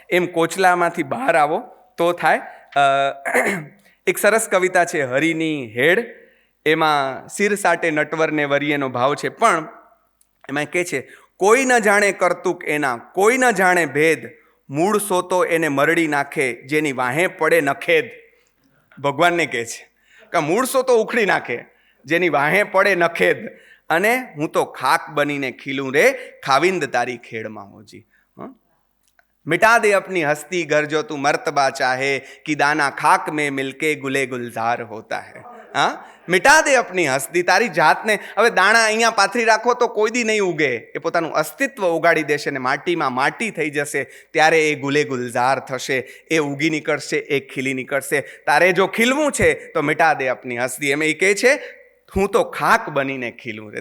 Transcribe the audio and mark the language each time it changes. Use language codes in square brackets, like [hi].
[gu] એમ કોચલામાંથી બહાર આવો તો થાય. એક સરસ કવિતા છે હરિની હેડ, એમાં સિર સાટે નટવરને વરિયેનો ભાવ છે, પણ એમાં કહે છે કોઈ ન જાણે કરતુક એના, કોઈ ન જાણે ભેદ, મૂળ સોતો એને મરડી નાખે, જેની વાહે પડે નખેદ. ભગવાનને કહે છે કે મૂળ સોતો ઉખડી નાખે, જેની વાહે પડે નખેદ, અને હું તો ખાક બનીને ખીલું રે, ખાવિંદ તારી ખેડમાં હોજી. [hi] मिटा दे अपनी हस्ती घर जो तू मर्तबा चाहे, कि दाना खाक में मिलके गुले गुलजार होता है. [gu] હા, [hi] મિટા દે अपनी હસ્તી, [gu] તારી જાતને. હવે દાણા અહીંયા પાથરી રાખો તો કોઈ દી નહીં ઉગે, એ પોતાનું અસ્તિત્વ ઉગાડી દેશે ને માટીમાં માટી થઈ જશે, ત્યારે એ ગુલે ગુલઝાર થશે, એ ઉગી નીકળશે, એ ખીલી નીકળશે. તારે જો ખીલવું છે તો [hi] મિટા દે अपनी હસ્તી. [gu] એમ એ કહે છે હું તો ખાક બનીને ખીલું રે.